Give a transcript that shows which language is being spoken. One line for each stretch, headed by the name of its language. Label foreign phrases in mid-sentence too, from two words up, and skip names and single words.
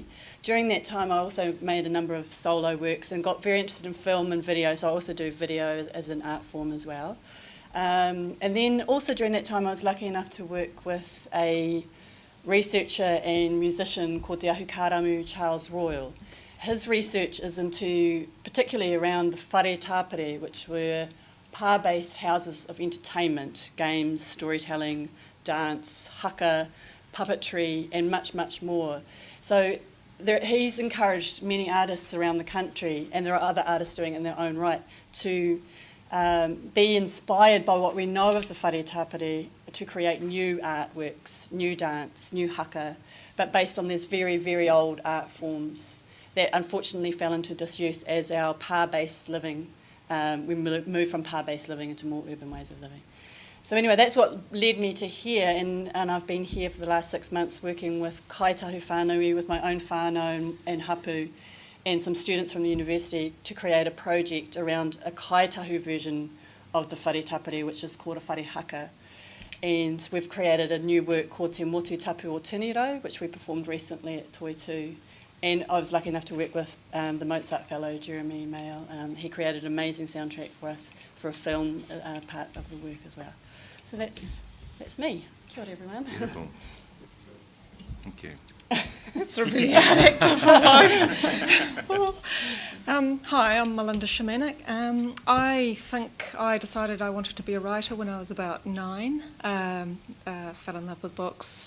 English: During that time, I also made a number of solo works and got very interested in film and video, so I also do video as an art form as well. And then also during that time, I was lucky enough to work with a researcher and musician called Te Ahu Karamu Charles Royal. His research is particularly around the
Māori: whare tāpere,
English: which were pa-based houses of entertainment, games, storytelling, dance, haka, puppetry, and much, much more. So he's encouraged many artists around the country, and there are other artists doing it in their own right, to be inspired by what we know of the
Māori: whare tāpere
English: to create new artworks, new dance, new haka, but based on these very, very old art forms that unfortunately fell into disuse as our pa-based living. We moved from pa-based living into more urban ways of living. So anyway, that's what led me to here, and I've been here for the last 6 months working with
Māori: kaitahu whānui,
English: with my own whānau and hapu, and some students from the university to create a project around a kaitahu version of the whare tāpere, which is called a
Māori: whare haka.
English: And we've created a new work called Te Motu Tapu o Tiniro, which we performed recently at Toitū. And I was lucky enough to work with the Mozart Fellow, Jeremy Mayall. He created an amazing soundtrack for us for a film part of the work as well. So that's me.
Māori: Kia ora,
English: everyone. Beautiful. Thank you. It's a really hard act to follow. Hi, I'm Melinda Szymanik. I think I decided I wanted to be a writer when I was about 9. Fell in love with books.